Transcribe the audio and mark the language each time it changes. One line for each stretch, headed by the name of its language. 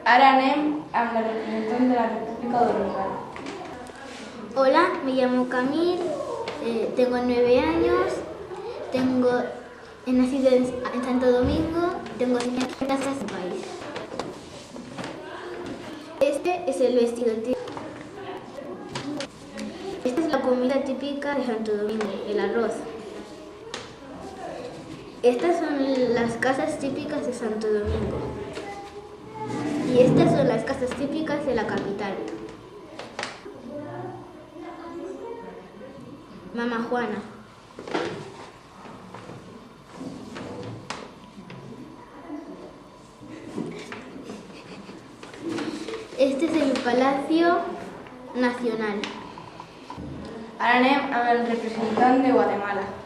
Catalan: Ara anem amb la representant de la República Dominicana.
Spanish: Hola, me llamo Camil, tengo 9 años, he nacido en Santo Domingo, tengo 5 casas en el país. Este es el vestido típico. Esta es la comida típica de Santo Domingo, el arroz. Estas son las casas típicas de Santo Domingo. Y estas son las casas típicas de la capital. Mamá Juana. Este es el Palacio Nacional.
Catalan: Ara anem amb el representant de Guatemala.